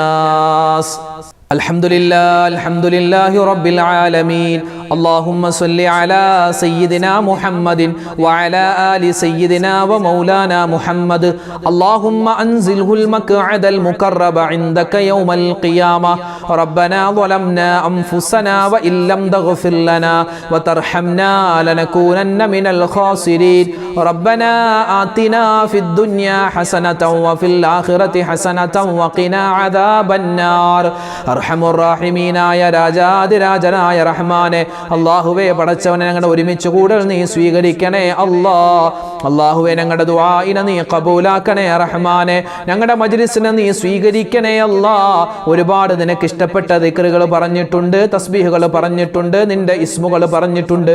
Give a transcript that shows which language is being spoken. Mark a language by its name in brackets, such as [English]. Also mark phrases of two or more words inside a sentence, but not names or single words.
[Arabic] الحمد لله رب العالمين اللهم صل على سيدنا محمد وعلى آل سيدنا ومولانا محمد اللهم أنزله المقعد المقرب عندك يوم القيامة ربنا ظلمنا أنفسنا وإن لم تغفر لنا وترحمنا لنكونن من الخاسرين ربنا آتنا في الدنيا حسنة وفي الآخرة حسنة وقنا عذاب النار أرحم الراحمين يا [Malayalam] രാജാതിരാജനായ റഹ്മാനെ അല്ലാഹുവേ പടച്ചവനെ ഞങ്ങളുടെ ഒരുമിച്ച് കൂടൽ നീ സ്വീകരിക്കണേ അല്ലാഹുവേ ഞങ്ങളുടെ ദുആഇനെ നീ ഖബൂലാക്കണേ റഹ്മാനെ ഞങ്ങളുടെ മജ്ലിസിനെ നീ സ്വീകരിക്കണേ ഒരുപാട് നിനക്ക് ഇഷ്ടപ്പെട്ട ദിക്റുകൾ പറഞ്ഞിട്ടുണ്ട് തസ്ബീഹുകൾ പറഞ്ഞിട്ടുണ്ട് നിന്റെ ഇസ്മുകൾ പറഞ്ഞിട്ടുണ്ട്